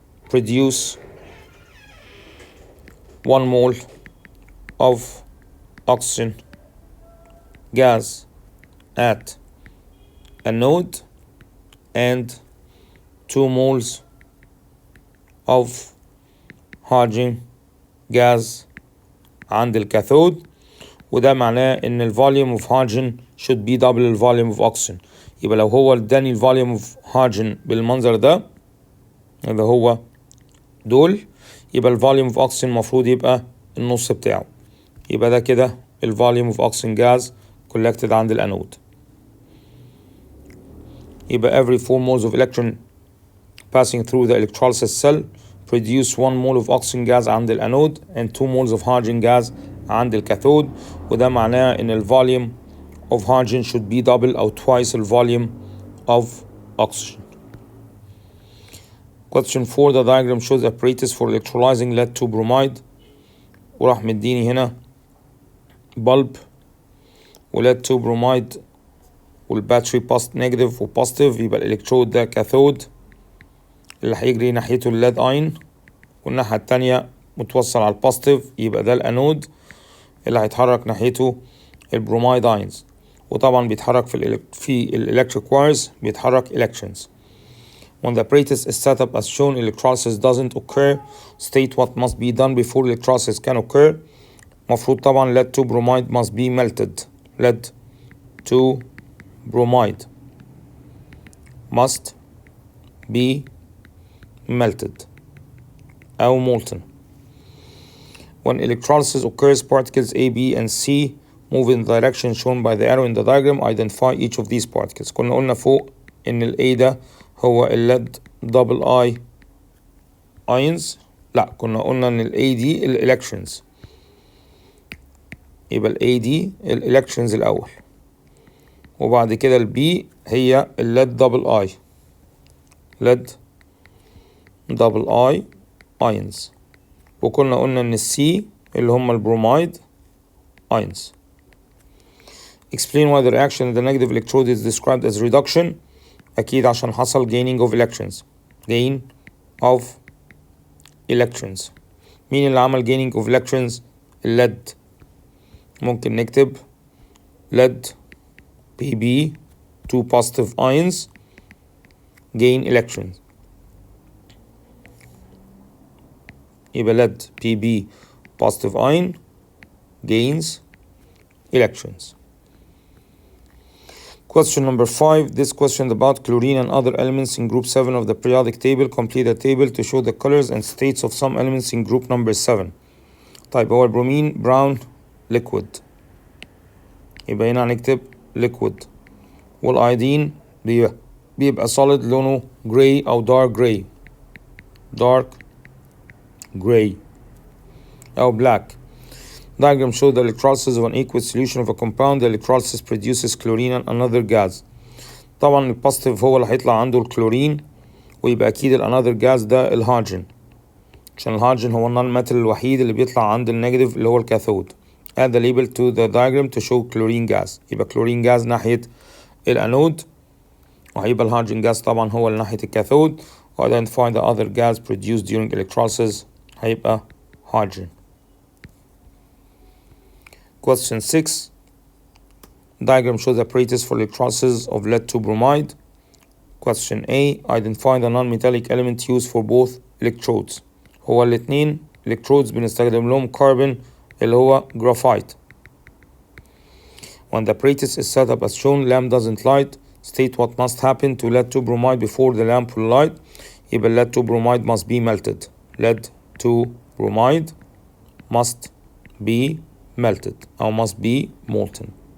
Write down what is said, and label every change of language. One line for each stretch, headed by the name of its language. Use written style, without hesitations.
English: produce 1 mole of oxygen gas at anode and 2 moles of hydrogen gas
Arabic: عند الكاثود. وده معناه ان ال
English: volume of hydrogen should be double ال volume of oxygen.
Arabic: يبقى لو هو اداني ال
English: volume of hydrogen
Arabic: بالمنظر ده اللي هو دول يبقى ال
English: volume of oxygen
Arabic: المفروض يبقى النص بتاعه. يبقى ده كده ال
English: volume of oxygen gas collected
Arabic: عند الانود.
English: يبقى every 4 moles of electron passing through the electrolysis cell produce 1 mole of oxygen gas
Arabic: عند الانود
English: and 2 moles of hydrogen gas
Arabic: عند الكاثود. وده معناه ان ال
English: volume of hydrogen should be double أو twice the volume of oxygen. Question 4, the diagram shows apparatus for electrolyzing lead to bromide.
Arabic: وراح مديني هنا bulb و lead to bromide والباتري نيجاتيف وبوزيتيف. يبقى الالكترود ده كاثود اللي هيجري ناحيته الليد اين والناحية التانية متوصل على البوزيتيف يبقى ده الانود اللي هيتحرك ناحيته البرومايد اينز. وطبعا بيتحرك في الالكتريك وايرز بيتحرك electrons.
English: When the apparatus is set up as shown electrolysis doesn't occur, state what must be done before electrolysis can occur.
Arabic: مفروض طبعا
English: lead to bromide must be melted. lead to bromide must be melted أو molten. When electrolysis occurs, particles A, B, and C move in the direction shown by the arrow in the diagram. Identify each of these particles.
Arabic: كنا قلنا فوق إن ال A ده هو ال lead double I ions. لا كنا قلنا إن ال A دي ال electrons. يبقى ال A دي ال electrons الأول وبعد كده ال B هي ال lead double I lead double I ions. وكنا قلنا ان السي اللي هم البرومايد ions.
English: Explain why the reaction in the negative electrode is described as reduction.
Arabic: أكيد عشان حصل
English: gaining of electrons. gain of electrons.
Arabic: مين اللي عمل
English: gaining of electrons؟
Arabic: الليد. ممكن نكتب
English: lead Pb 2 positive ions gain electrons. يبقى lead Pb positive ion gains electrons. Question number 5. This question about chlorine and other elements in group 7 of the periodic table. Complete the table to show the colors and states of some elements in group number 7.
Arabic: طيب هو البرومين brown liquid يبقى هنا هنكتب liquid. والايودين بيبقى solid لونه gray أو dark gray gray أو black.
English: Diagram shows the electrolysis of an aqueous solution of a compound. The electrolysis produces chlorine and another gas.
Arabic: طبعا البوزيتيف هو اللي هيطلع عنده الكلورين ويبقى أكيد another gas ده الهيدروجين عشان الهيدروجين هو النون ميتال الوحيد اللي بيطلع عند النيجاتيف اللي هو الكاثود.
English: Add the label to the diagram to show chlorine gas.
Arabic: يبقى chlorine gas ناحية الأنود وهيبقى الهيدروجين gas طبعا هو اللي ناحية الكاثود.
English: Identify the other gas produced during electrolysis هيبقى hydrogen. Question 6. Diagram shows apparatus for electrolysis of lead to bromide. Question A. Identify the non-metallic element used for both electrodes.
Arabic: هو الاتنين electrodes بنستخدم لهم carbon اللي هو graphite.
English: When the apparatus is set up as shown, lamp doesn't light. State what must happen to lead to bromide before the lamp will light. يبقى lead to bromide must be melted. Lead to bromide must be melted or must be molten.